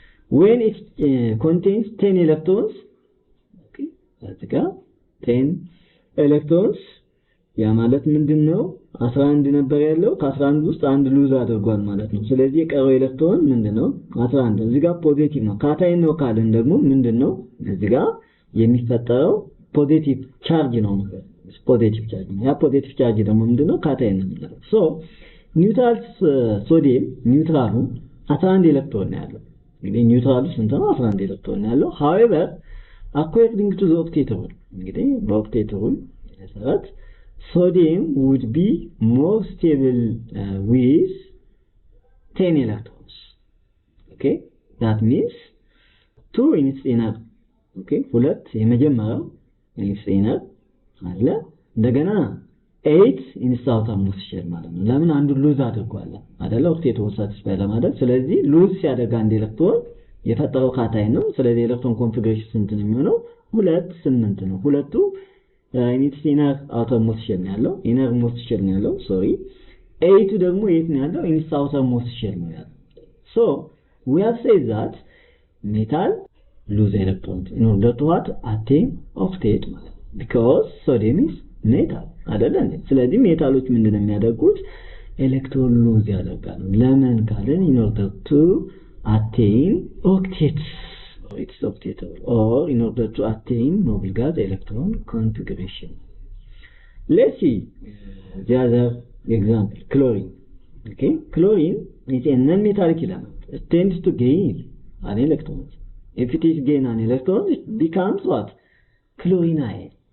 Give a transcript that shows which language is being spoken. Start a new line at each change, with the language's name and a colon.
English: when it contains 10 electrons okay
Amharic: እዚህ ጋር
English: 10 electrons
Amharic: ያ ማለት ምንድነው 11 ነበር ያለው ከ11 ውስጥ አንድ ሉዝ አድርጓል ማለት ነው። ስለዚህ የቀረው ኤሌክትሮን ምንድነው 11። እዚህ ጋር ፖዚቲቭ ነው። ካታይን ነው ካልን ደግሞ ምንድነው እዚህ ጋር የሚፈጠረው ፖዚቲቭ ቻርጅ ነው ማለት ነው። ፖዚቲቭ ቻርጅ ያ ፖዚቲቭ ቻርጅ ደግሞ ምንድነው ካታይን ነው የሚለው። ሶ ኒውትራል ሶዲየም ኒውትራሉ 11 ኤሌክትሮን ነው ያለው። እንግዲህ ኒውትራሉ ስንት ነው? 11 ኤሌክትሮን ነው ያለው።
English: however according to the octet rule
Amharic: እንግዲህ በኦክቴት ሩል መሰረት
English: sodium would be more stable with 10 electrons. Okay that means 2 in its inner okay
Amharic: ሁለት የመጀመሪያው
English: in its inner
Amharic: አለ እንደገና
English: 8 in its outermost shell
Amharic: ማለት ነው። ለምን አንዱ ሉዝ አድርጓል አይደለ? ኦክቴት ሩል ሳቲስፋይ ለማድረግ። ስለዚህ ሉዝ ሲያደርግ አንድ ኤሌክትሮን የፈጠረው ካታይን ነው። ስለዚህ ኤሌክትሮን ኮንፊግሬሽን ስንት ነው የሚሆነው? 2 8 ነው። ሁለቱ ኢኒት ኢነር አውተር ሞስት ሼል ነው ያለው። ኢነር ሞስት ሼል ነው ያለው ሶሪ። 8ቱ ደግሞ የት ነው ያለው? ኢኒት አውተር ሞስት ሼል ነው ያለው።
English: ሶ we have said that metal lose electrons in order to what attain octet
Amharic: ማለት
English: because sodium is metal
Amharic: አይደለ? ስለዚህ ሜታሎች ምንድነው የሚያደርጉት? ኤሌክትሮን ሉዝ ያደርጋሉ። ለምን ካለን
English: in order to attain octets. It's octetable or in order to attain noble gas electron configuration. Let's see the other example, chlorine. Okay, chlorine is a non-metallic element. It tends to gain an electron. If it is gain an electron, it becomes what? Chlorine ion.